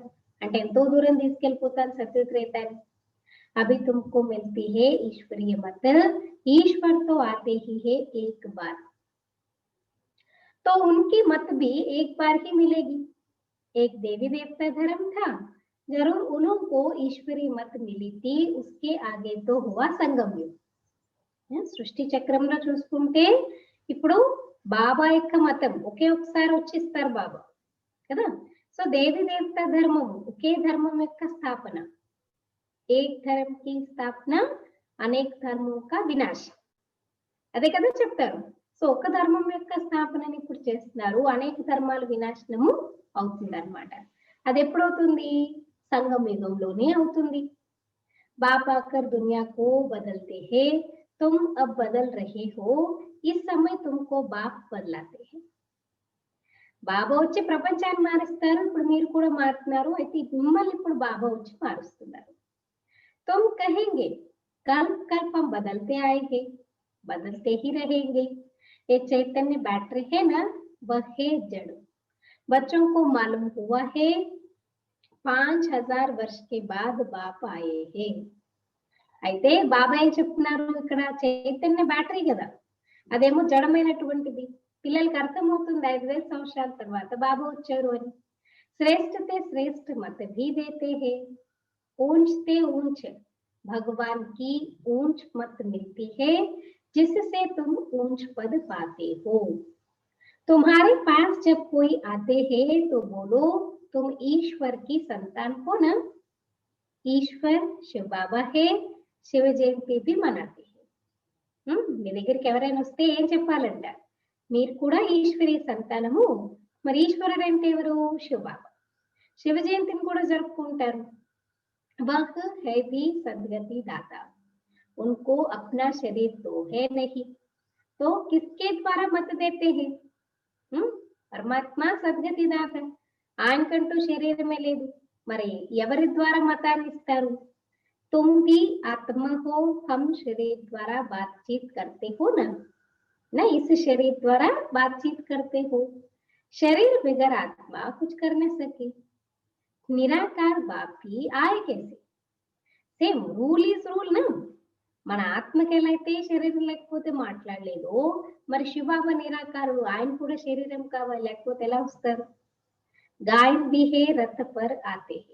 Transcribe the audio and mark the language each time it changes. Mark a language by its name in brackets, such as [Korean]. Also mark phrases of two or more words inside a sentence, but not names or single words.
[Telugu] అంటే ఎంతో దూరం తీసుకెళ్ళిపోతారు సత్యత్రేతాన్ని. [Hindi] अभी तुमको मिलती है ईश्वरीय मत. ईश्वर तो आते ही है एक बार, तो उनकी मत भी एक बार ही मिलेगी. एक देवी देवता धर्म था, जरूर उनको ईश्वरीय मत मिली थी. उसके आगे तो हुआ संगम युग. [Telugu] సృష్టి చక్రంలో చూసుకుంటే ఇప్పుడు బాబా యొక్క మతం ఒకే ఒకసారి వచ్చిస్తారు బాబా కదా. సో దేవి దేవత ధర్మం ఒకే ధర్మం యొక్క స్థాపన. [Hindi] एक धर्म की स्थापना अनेक धर्म का వినాశ. [Telugu] అదే కదా చెప్తారు. సో ఒక ధర్మం యొక్క స్థాపనని ఇప్పుడు చేస్తున్నారు, అనేక ధర్మాల వినాశనము అవుతుంది అన్నమాట. అది ఎప్పుడవుతుంది? సంగమ యుగంలోనే అవుతుంది. [Hindi] बाप आकर दुनिया को बदलते हैं, तुम अब बदल रहे हो. इस समय तुमको बाप बदलाते हैं. [Telugu] బాబా వచ్చి ప్రపంచాన్ని మారుస్తారు. ఇప్పుడు మీరు కూడా మారుతున్నారు. అయితే మిమ్మల్ని ఇప్పుడు బాబా వచ్చి మారుస్తున్నారు. [Hindi] तुम कहेंगे कल कल्प हम बदलते आएंगे, बदलते ही रहेंगे. ये चैतन्य बैटरी है ना, वह है जड़. बच्चों को मालूम हुआ है 5000 वर्ष के बाद बाप आए हैं. [Telugu] అయితే బాబా ఏం చెప్తున్నారు ఇక్కడ? చైతన్య బ్యాటరీ కదా, అదేమో జడమైనటువంటిది. పిల్లలకి అర్థమవుతుంది 5000 సంవత్సరాల తర్వాత బాబా వచ్చారు అని. [Hindi] श्रेष्ठ ते श्रेष्ठ मत भी देते हैं. ऊंचते ऊंच भगवान की ऊंच मत मिलती है, जिससे तुम ऊंच पद पाते हो. तुम्हारे पास जब कोई आते हैं तो बोलो तुम ईश्वर की संतान हो ना. ईश्वर शिव बाबा है. शिव जयंती भी मनाते हैं. [Telugu] మీ దగ్గరికి ఎవరైనా వస్తే ఏం చెప్పాలంట? మీరు కూడా ఈశ్వరీ సంతానము. మరి ఈశ్వరుడు అంటే ఎవరు? శివ బాబా. శివ జయంతిని కూడా జరుపుకుంటారు. [Hindi] वह है भी सदगति दाता. उनको अपना शरीर तो है नहीं, तो किसके द्वारा मत देते हैं? [Telugu] పరమాత్మ సద్గతి దాత, ఆయనకంటూ శరీరమే లేదు. మరి ఎవరి ద్వారా మతాన్ని ఇస్తారు? [Hindi] तुम भी आत्मा हो, हम शरीर द्वारा बातचीत करते हो ना, इस शरीर द्वारा बातचीत करते हो. शरीर बगैर आत्मा कुछ कर न सके. निराकार बाप आए कैसे. [English] same rule is rule na. [Telugu] మన ఆత్మకి ఎలా అయితే శరీరం లేకపోతే మాట్లాడలేదు, మరి శివబాబా నిరాకారుడు, ఆయన కూడా శరీరం కావాలి, లేకపోతే ఎలా వస్తారు? [Hindi] गायन भी है रथ पर आते हैं.